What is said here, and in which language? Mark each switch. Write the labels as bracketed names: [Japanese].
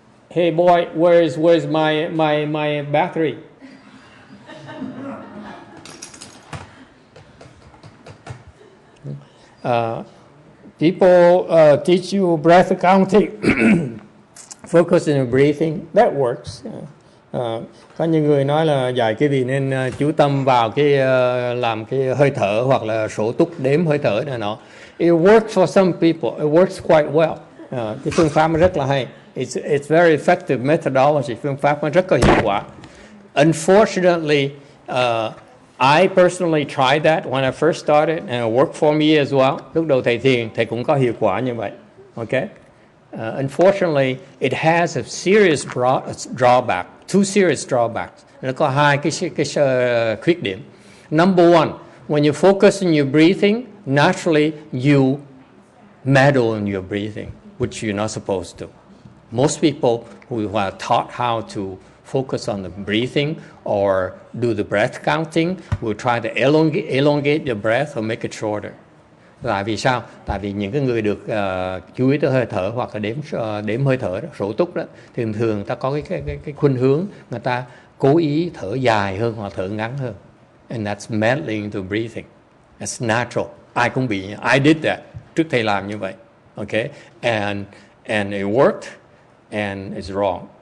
[English] Hey boy, where's my battery? People teach you breath counting, focus on your breathing. That works. [Vietnamese] Có những người nói là dạy cái gì nên chú tâm vào cái làm cái hơi thở hoặc là sổ túc đếm hơi thở này nọ. [English] It works for some people. It works quite well. [Vietnamese] Cái phương pháp nó rất là hay. [English] It's very effective methodology. [Vietnamese] Phương pháp nó rất có hiệu quả. [English] Unfortunately, I personally tried that when I first started, and it worked for me as well. [Vietnamese] Lúc đầu thầy thiền, thầy cũng có hiệu quả như vậy. [English] Okay. Unfortunately, it has a serious drawback. Two serious drawbacks. [Vietnamese] Nó có hai cái khuyết điểm. [English] Number one, when you focus on your breathing, naturally you meddle in your breathing, which you're not supposed to. Most people who are taught how to focus on the breathing or do the breath counting. We'll try to elongate your breath or make it shorter. [Vietnamese] Là vì sao? Tại vì những cái người được chú ý tới hơi thở hoặc là đếm hơi thở đó, sổ túc đó, thì thường ta có cái khuynh hướng người ta cố ý thở dài hơn hoặc thở ngắn hơn. [English] And that's meddling into breathing. That's natural. [Vietnamese] Ai cũng bị. [English] I did that. [Vietnamese] Trước thầy làm như vậy. Okay? [English] And it worked and it's wrong.